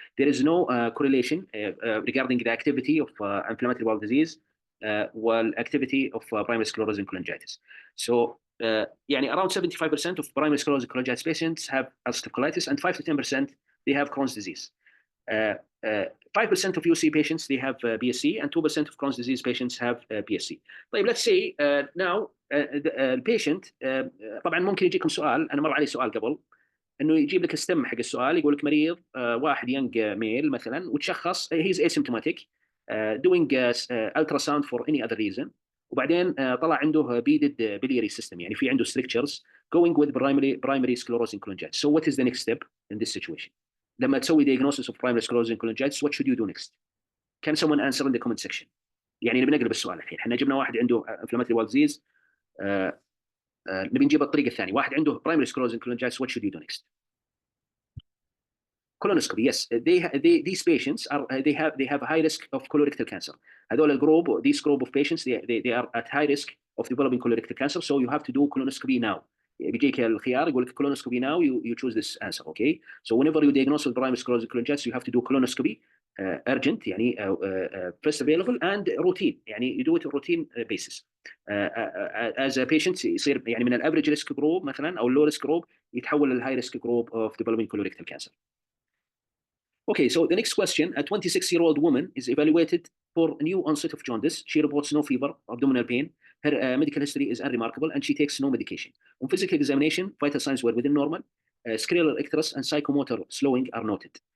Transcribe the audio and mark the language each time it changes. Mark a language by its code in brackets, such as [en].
[en] There is no correlation regarding the activity of inflammatory bowel disease والactivity of primary sclerosing cholangitis. So [ar] يعني [en] around 75% of primary sclerosing cholangitis patients have ulcerative colitis, and 5 to 10% they have Crohn's disease. 5% of UC patients they have BSC, and 2% of Crohn's disease patients have PSC. [ar] طيب [en] let's say now the patient [ar] طبعا ممكن يجيكم سؤال، انا مر علي سؤال قبل انه يجيب لك الستم حق السؤال يقول لك مريض واحد ينج ميل مثلا وتشخص هيز [en] asymptomatic doing ultrasound for any other reason، [ar] وبعدين طلع عنده [en] beaded biliary system، [ar] يعني في عنده [en] strictures going with primary sclerosing cholangitis. So what is the next step in this situation؟ [ar] لما تسوي [en] diagnosis of primary sclerosing cholangitis what should you do next؟ Can someone answer in the comment section؟ [ar] يعني نبي نقلب السؤال الحين، احنا جبنا واحد عنده [en] inflammatory bowel disease [ar] نبي نجيب الطريقه الثانيه، واحد عنده [en] primary sclerosing cholangitis what should you do next؟ Colonoscopy, yes. These patients are they have a high risk of colorectal cancer. [ar] هذول الجروب, [en] this group of patients they are at high risk of developing colorectal cancer, so you have to do colonoscopy now. [ar] بيجيك الخيار يقول لك [en] colonoscopy now, you choose this answer, okay? So whenever you diagnose with primary sclerosing cholangitis you have to do colonoscopy urgent [ar] يعني [en] first available and routine، يعني you do it on routine basis. As a patient [ar] يصير يعني من الافريج ريسك جروب مثلا او اللو ريسك جروب يتحول للهاي ريسك جروب [en] of developing colorectal cancer. Okay, so the next question, a 26-year-old woman is evaluated for new onset of jaundice. She reports no fever, abdominal pain. Her medical history is unremarkable and she takes no medication. On physical examination, vital signs were within normal. Scleral icterus and psychomotor slowing are noted.